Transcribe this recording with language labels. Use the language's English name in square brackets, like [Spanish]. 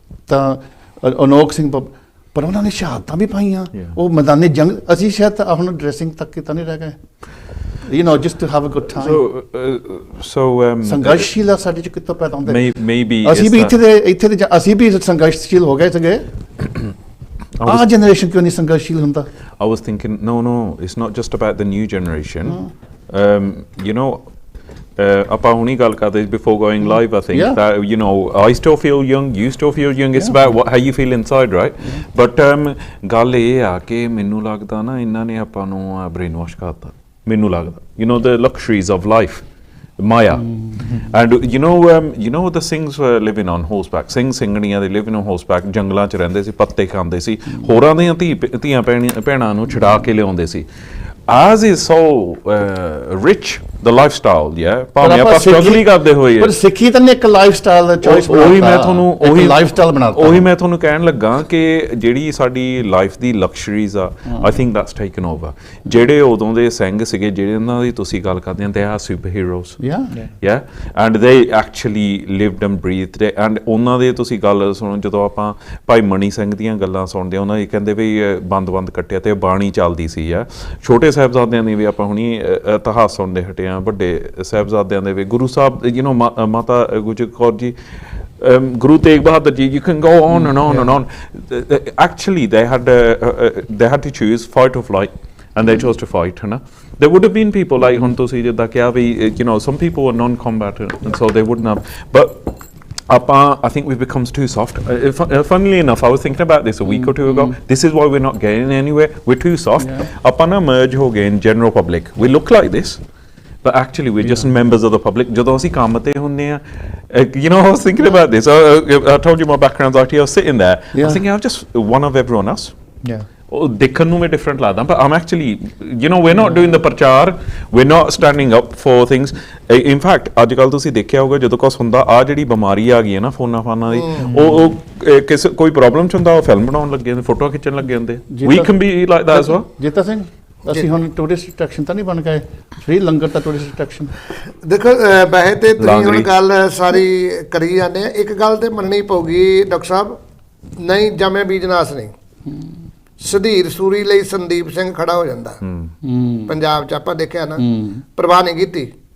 [Punjabi] ਤਾਂ ਅਨੋਖ ਸਿੰਘ ਪਰ ਉਹਨਾਂ ਨੇ ਸ਼ਹਾਦਤਾਂ ਵੀ ਪਾਈਆਂ ਉਹ ਮੈਦਾਨੇ ਜੰਗ। ਅਸੀਂ ਸ਼ਾਇਦ ਹੁਣ ਡਰੈਸਿੰਗ ਤੱਕ ਕਿਤਾ ਨਹੀਂ ਰਹਿ ਗਏ, you know, [English] just to have a good time. So [Punjabi] ਸੰਘਰਸ਼ਸ਼ੀਲ ਆ ਸਾਡੇ ਚ ਕਿੱਥੋਂ ਪੈਦਾ ਹੁੰਦੇ? [English] Maybe [Punjabi] ਅਸੀਂ ਵੀ ਇੱਥੇ ਦੇ ਅਸੀਂ ਵੀ ਸੰਘਰਸ਼ਸ਼ੀਲ ਹੋ ਗਏ ਸੀਗੇ। ਆਹ ਜਨਰੇਸ਼ਨ ਕਿਉਂ ਨਹੀਂ ਸੰਘਰਸ਼ਸ਼ੀਲ ਹੁੰਦਾ? [English] I was thinking, no, it's not just about the new generation. You know, [Punjabi] ਆਪਾਂ ਹੁਣੀ ਗੱਲ ਕਰਦੇ [English] before going live, I think that, you know, I still feel young, you still feel young. It's about how you feel inside, right? [Punjabi] But ਗੱਲ ਇਹ ਆ ਕਿ ਮੈਨੂੰ ਲੱਗਦਾ ਨਾ ਇਹਨਾਂ ਨੇ ਆਪਾਂ ਨੂੰ brain wash ਕਰਤਾ, ਮੈਨੂੰ ਲੱਗਦਾ, you know, [English] the luxuries of life, [Punjabi] Maya. [English] And you know the Singhs were living on horseback. [Punjabi] ਸਿੰਘਣੀਆਂ ਦੇ [English] living on horseback, [Punjabi] ਜੰਗਲਾਂ 'ਚ ਰਹਿੰਦੇ ਸੀ, ਪੱਤੇ ਖਾਂਦੇ ਸੀ, ਹੋਰਾਂ ਦੀਆਂ ਧੀਆਂ ਭੈਣਾਂ ਨੂੰ ਛੁਡਾ ਕੇ ਲਿਆਉਂਦੇ ਸੀ। [English] As is so rich the lifestyle, [Punjabi] ਭਾਵੇਂ ਆਪਾਂ ਸਟਰਗਲ ਕਰਦੇ ਹੋਏ, ਪਰ ਸਿੱਖੀ ਤਾਂ ਇੱਕ ਲਾਈਫਸਟਾਈਲ ਦਾ ਚੋਇਸ ਬਣਾਤਾ। ਉਹੀ ਲਾਈਫਸਟਾਈਲ ਬਣਾਤਾ। ਉਹੀ ਮੈਂ ਤੁਹਾਨੂੰ ਕਹਿਣ ਲੱਗਾ ਕਿ ਜਿਹੜੀ ਸਾਡੀ ਲਾਈਫ ਦੀ ਲਕਸ਼ਰੀਜ਼ ਆ, [English] I think that's taken over. [Punjabi] ਜਿਹੜੇ ਉਦੋਂ ਦੇ ਸਿੰਘ ਸੀਗੇ, ਜਿਹੜੇ ਉਹਨਾਂ ਦੀ ਤੁਸੀਂ ਗੱਲ ਕਰਦੇ ਆ, [English] They are super heroes, and they actually lived and breathed. [Punjabi] ਐਂਡ ਉਹਨਾਂ ਦੇ ਤੁਸੀਂ ਗੱਲ ਸੁਣੋ, ਜਦੋਂ ਆਪਾਂ ਭਾਈ ਮਣੀ ਸਿੰਘ ਦੀਆਂ ਗੱਲਾਂ ਸੁਣਦੇ ਆ, ਉਹਨਾਂ ਦੀ ਕਹਿੰਦੇ ਵੀ ਬੰਦ ਕੱਟਿਆ ਤੇ ਬਾਣੀ ਚੱਲਦੀ ਸੀ ਆ। ਛੋਟੇ ਸਾਹਿਬਜ਼ਾਦਿਆਂ ਦੀ ਵੀ ਆਪਾਂ ਹੁਣੀ ਇਤਿਹਾਸ ਸੁਣਦੇ ਹਟੇ ਆ, ਵੱਡੇ ਸਾਹਿਬਜ਼ਾਦਿਆਂ ਦੇ ਵੀ, ਗੁਰੂ ਸਾਹਿਬ, you know, ਮਾਤਾ Gujar Kaur ji, Guru Tegh Bahadur ji, [English] you can go on and on [Punjabi] and on. [English] Actually, they had to choose fight or flight, and they chose to fight. There would have been people like [Punjabi] Hunto si jidda kya bhi, [English] you know, some people were non-combatant, and so they wouldn't have. But I think we've become too soft. Funnily enough, I was thinking about this a week or two ago. This is why we're not getting anywhere. We're too soft. [Punjabi] ਆਪਾਂ ਨਾ merge ਹੋ ਗਏ [English] in general public. We look like this, but actually we're just members of the public. [Punjabi] ਜਦੋਂ ਅਸੀਂ ਕੰਮ ਤੇ ਹੁੰਦੇ ਆ, [English] you know, I was thinking about this. I told you my background's IT. I was sitting there. I was thinking I'm just one of everyone else. [Punjabi] ਉਹ ਦੇਖਣ ਨੂੰ ਮੈਂ ਡਿਫਰੈਂਟ ਲੱਗਦਾ, [English] but I'm actually, you know, we're not doing the prachar, we're not standing up for things. In fact, [Punjabi] ਅੱਜ ਕੱਲ੍ਹ ਤੁਸੀਂ ਦੇਖਿਆ ਹੋਊਗਾ, ਜਦੋਂ ਕੁਛ ਹੁੰਦਾ, ਆ ਜਿਹੜੀ ਬਿਮਾਰੀ ਆ ਗਈ ਹੈ ਨਾ ਫੋਨਾਂ ਦੀ, ਉਹ ਕਿਸੇ ਕੋਈ ਪ੍ਰੋਬਲਮ 'ਚ ਹੁੰਦਾ, ਉਹ ਫਿਲਮ ਬਣਾਉਣ ਲੱਗੇ ਹੁੰਦੇ, ਫੋਟੋਆਂ ਖਿੱਚਣ ਲੱਗੇ ਹੁੰਦੇ। [English] We can be like that as well. [Punjabi] Jeeta Singh, ਅਸੀਂ ਹੁਣ ਟੂਰਿਸਟ ਅਟਰੈਕਸ਼ਨ ਤਾਂ ਨਹੀਂ ਬਣ ਗਏ? ਫ੍ਰੀ ਲੰਗਰ ਤਾਂ ਟੂਰਿਸਟ ਅਟਰੈਕਸ਼ਨ। ਦੇਖੋ ਵੈਸੇ ਤੇ ਤੁਸੀਂ ਹੁਣ ਗੱਲ ਸਾਰੀ ਕਰੀ ਜਾਂਦੇ ਆ, ਇੱਕ ਗੱਲ ਤੇ ਮੰਨਣੀ ਪਊਗੀ ਡਾਕਟਰ ਸਾਹਿਬ, ਨਹੀਂ ਜੰਮੇ ਬੀਜਨਾਸ ਨਹੀਂ, ਸੁਧੀਰ ਸੂਰੀ ਲਈ ਸੰਦੀਪ ਸਿੰਘ ਖੜਾ ਹੋ ਜਾਂਦਾ ਪੰਜਾਬ 'ਚ, ਆਪਾਂ ਦੇਖਿਆ ਨਾ, ਪਰਵਾਹ ਨਹੀਂ ਕੀਤੀ।